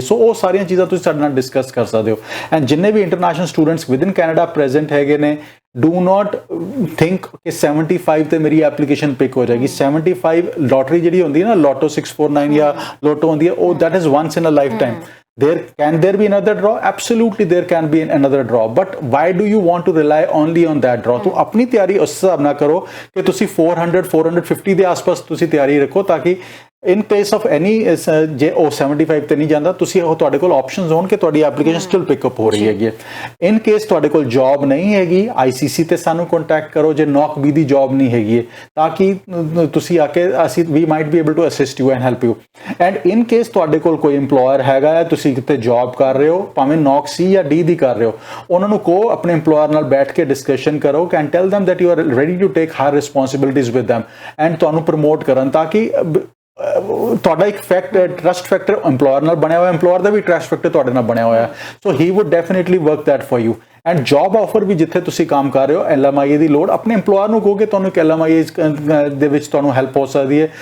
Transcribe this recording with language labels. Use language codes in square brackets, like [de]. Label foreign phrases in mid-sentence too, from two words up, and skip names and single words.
[pa] ਸੋ ਉਹ ਸਾਰੀਆਂ ਚੀਜ਼ਾਂ ਤੁਸੀਂ ਸਾਡੇ ਨਾਲ ਡਿਸਕਸ ਕਰ ਸਕਦੇ ਹੋ। ਐਂਡ ਜਿੰਨੇ ਵੀ [en] international students within Canada present [pa] ਹੈਗੇ ਨੇ, [en] do not think [pa] ਕਿ 75 ਤੇ ਮੇਰੀ [en] application pick [pa] ਹੋ ਜਾਏਗੀ। 75 ਲੋਟਰੀ ਜਿਹੜੀ ਹੁੰਦੀ ਹੈ ਨਾ, ਲੋਟੋ 649 ਜਾਂ ਲੋਟੋ ਹੁੰਦੀ ਹੈ, ਉਹ [en] that is once in a lifetime. Can there be another draw? Absolutely there can be another draw, but why do you want to rely only on that draw? [pa] ਤੋ ਅਪਨੀ ਤਿਆਰੀ ਉਸ ਹਿਸਾਬ ਨਾ ਕਰੋ ਕਿ ਤੁਸੀ 400 450 ਦੇ ਆਸ-ਪਾਸ ਤੁਸੀਂ ਤਿਆਰੀ ਰੱਖੋ, ਤਾਂ ਕਿ [en] in case of any [pa] ਜੇ ਉਹ 75 ਤੇ ਨਹੀਂ ਜਾਂਦਾ, ਤੁਸੀਂ ਉਹ ਤੁਹਾਡੇ ਕੋਲ ਆਪਸ਼ਨਸ ਹੋਣ ਕਿ ਤੁਹਾਡੀ [en] application still pickup [pa] ਹੋ ਰਹੀ ਹੈਗੀ। [en] in case [pa] ਤੁਹਾਡੇ ਕੋਲ ਜੌਬ ਨਹੀਂ ਹੈਗੀ, ICC ਤੇ ਸਾਨੂੰ ਕੰਟੈਕਟ ਕਰੋ ਜੇ ਨੌਕ ਬੀ ਦੀ ਜੌਬ ਨਹੀਂ ਹੈਗੀ, ਤਾਂ ਕਿ ਤੁਸੀਂ ਆ ਕੇ ਅਸੀਂ ਵੀ [en] might be able to assist you and help you. and in case [pa] ਤੁਹਾਡੇ ਕੋਲ ਕੋਈ EMPLOYER ਹੈਗਾ ਹੈ, ਤੁਸੀਂ ਕਿਤੇ ਜੌਬ ਕਰ ਰਹੇ ਹੋ, ਭਾਵੇਂ ਨੌਕ C ਜਾਂ D ਦੀ ਕਰ ਰਹੇ ਹੋ, ਉਹਨਾਂ ਨੂੰ ਕਹੋ ਆਪਣੇ EMPLOYER ਨਾਲ ਬੈਠ ਕੇ ਡਿਸਕਸ਼ਨ ਕਰੋ [en] can tell them that you are ready to take higher responsibilities with them, [pa] ਐਂਡ ਤੁਹਾਨੂੰ ਪ੍ਰਮੋਟ ਕਰਨ, ਤਾਂ ਕਿ ਤੁਹਾਡਾ ਇੱਕ [en] trust factor [pa] EMPLOYER ਨਾਲ ਬਣਿਆ ਹੋਇਆ, EMPLOYER ਦਾ ਵੀ [en] trust factor [pa] ਤੁਹਾਡੇ ਨਾਲ ਬਣਿਆ ਹੋਇਆ। [en] so he would definitely work that for you. and job offer [pa] ਵੀ ਜਿੱਥੇ ਤੁਸੀਂ ਕੰਮ ਕਰ ਰਹੇ ਹੋ, LMIA ਦੀ ਲੋੜ, ਆਪਣੇ EMPLOYER ਨੂੰ ਕਹੋ ਕਿ ਤੁਹਾਨੂੰ ਇੱਕ LMIA ਦੇ ਵਿੱਚ ਤੁਹਾਨੂੰ ਹੈਲਪ ਹੋ ਸਕਦੀ ਹੈ।